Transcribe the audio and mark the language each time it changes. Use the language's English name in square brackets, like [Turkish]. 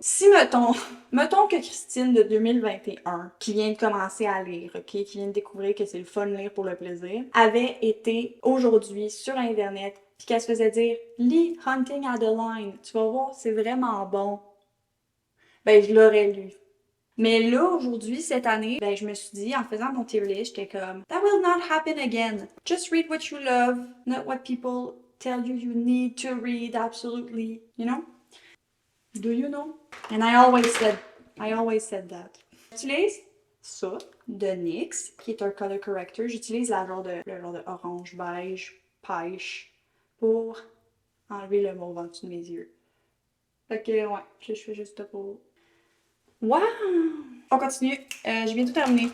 [French] Si mettons que Christine de 2021, qui vient de commencer à lire, ok, qui vient de découvrir que c'est le fun de lire pour le plaisir, avait été aujourd'hui sur Internet puis qu'elle se faisait dire « Lis Hunting Adeline, tu vas voir, c'est vraiment bon. » Ben, je l'aurais lu. Mais là, aujourd'hui, cette année, ben, je me suis dit, en faisant mon tier list, j'étais comme « [English] That will not happen again. Just read what you love, not what people tell you need to read, absolutely. You know? Do you know? » And I always said that. [French] J'utilise ça de NYX, qui est un color corrector. J'utilise le genre de orange, beige, pêche, pour enlever le mauve en dessous de mes yeux. Fait que, ouais, je fais juste ça pour... Wow! On continue. J'ai bientôt terminé.